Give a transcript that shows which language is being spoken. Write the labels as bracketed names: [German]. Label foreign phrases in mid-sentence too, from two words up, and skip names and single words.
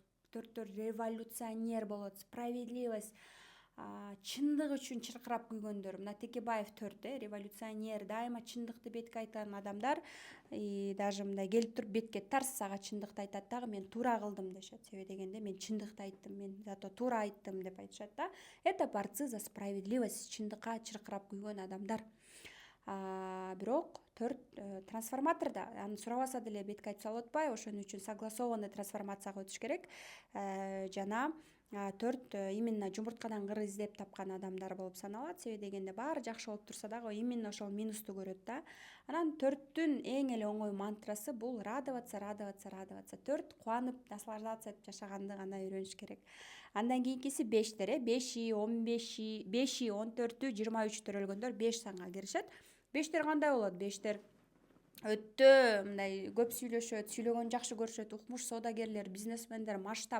[Kyrgyz] 4төр революционер болот. Справедливость, чындык үчүн чыркырап күйгөндөр. Мына Текебаев 4, революционер, дайыма чындыкты бетке айтан адамдар, даже мындай келип туруп бетке тарс ага чындыкты айтат дагы, мен туура кылдым дешет. Себеби дегенде мен чындыкты айттым, мен зато туура айттым деп айтышат да. [Russian] Это борцы за справедливость, [Kyrgyz] чындыкка чыркырап күйгөн адамдар. Бирок 4 трансформаторда аны сурабаса деле бетке айтса болот атпайбы? Ошон үчүн согласованный трансформацияга өтүш керек. Жана 4 именно жумурткадан кыр издеп тапкан адамдар болуп саналат. Себеби дегенде баары жакшы болуп турса дагы именно ошол минусту көрөт да. Анан 4-түн эң эле оңой мантрасы бул [Russian] радоваться, радоваться, радоваться. [Kyrgyz] 4 кубанып, наслаждаться этип жашаганды гана үйрөнүш керек. Андан кийинкиси 5тер, 5и, 15и, 5и, 14-ү, 23 төрөлгөндөр 5 санга киришет. 5тер кандай болот? 5тер өтө мындай көп сүйлөшөт, сүйлөгөнү жакшы көрүшөт, укмуш соодагерлер, бизнесмендер, масштаб.